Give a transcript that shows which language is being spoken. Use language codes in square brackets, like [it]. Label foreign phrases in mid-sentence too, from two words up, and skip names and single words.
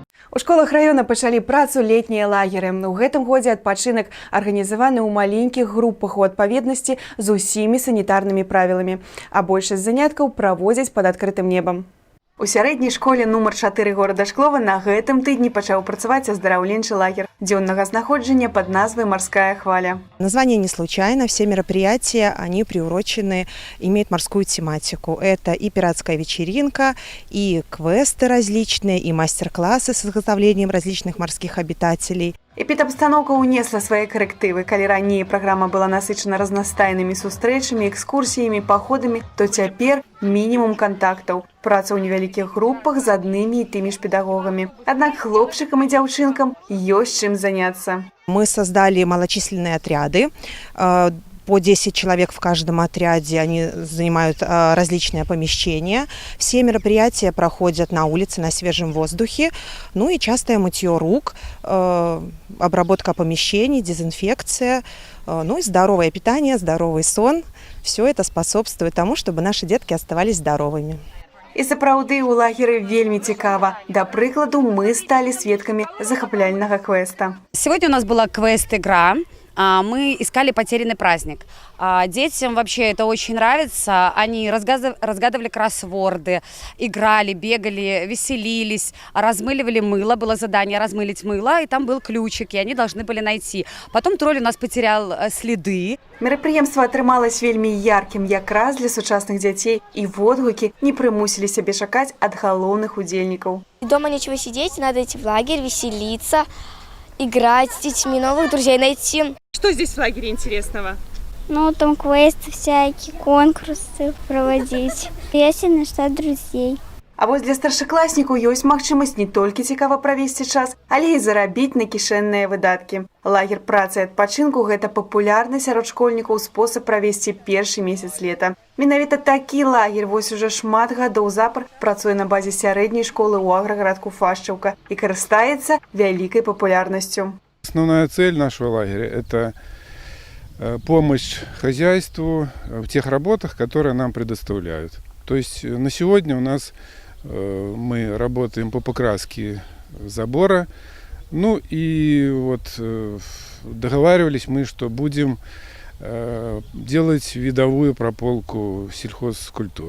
[be] У школах района пачалі працу летнія лагеры. У гэтым годзе адпачынак арганізаваны ў маленькіх групах у адпаведнасці з усімі санітарнымі правіламі, а большасць заняткаў праводзяць пад адкрытым небам. У сярэдняй школе нумар 4 горада Шклова на гэтым тыдні пачаў працаваць аздараўленчы лагер дзённага знаходжання под назвой «Морская хваля». [ru] Название не случайно. Все мероприятия, они приурочены, имеют морскую тематику. Это и пиратская вечеринка, и квесты различные, и мастер-классы с изготовлением различных морских обитателей. [be] Эпідабстаноўка ўнесла свае карэктывы. Калі раней праграма была насычана разнастайнымі сустрэчамі, экскурсіямі, паходамі, то цяпер мінімум кантактаў. Праца ў невялікіх групах з аднымі і тымі ж педагогамі. Аднак хлопчыкам і дзяўчынкам ёсць чым заняцца. [ru] Мы создали малочисленные отряды. По 10 человек в каждом отряде, они занимают различные помещения. Все мероприятия проходят на улице, на свежем воздухе. Ну и частое мытье рук, обработка помещений, дезинфекция, ну и здоровое питание, здоровый сон. Все это способствует тому, чтобы наши детки оставались здоровыми. [be] І сапраўды ў лагеры вельмі цікава. Да прыкладу, мы сталі сведкамі захапляльнага квеста. [ru] Сегодня у нас была квест-игра. Мы искали потерянный праздник. Детям вообще это очень нравится. Они разгадывали кроссворды, играли, бегали, веселились, размыливали мыло. Было задание размылить мыло, и там был ключик, и они должны были найти. Потом тролль у нас потерял следы. [be] Мерапрыемства атрымалось вельмі яркім якраз для сучасных дзяцей, і водгукі не прымусілі сябе чакаць ад галоўных удзельнікаў. [ru] Дома нечего сидеть, надо идти в лагерь, веселиться, играть с детьми, новых друзей найти. Что здесь в лагере интересного? Ну, там квесты всякие, конкурсы проводить. Есть на что друзей. [be] А вось для старшакласнікаў ёсць магчымасць не толькі цікава правесці час, але і зарабіць на кішэнныя выдаткі. Лагер працы і адпачынку – гэта папулярны сярод школьнікаў спосаб правесці першы месяц лета. Менавіта такі лагер вось уже шмат гадоў запар працуе на базе сярэдняй школы ў аграгарадку Фашчаўка і карыстаецца вялікай папулярнасцю. [ru] Основная цель нашего лагеря – это помощь хозяйству в тех работах, которые нам предоставляют. То есть на сегодня у нас мы работаем по покраске забора. Ну и вот договаривались мы, что будем делать видовую прополку сельхозкультур.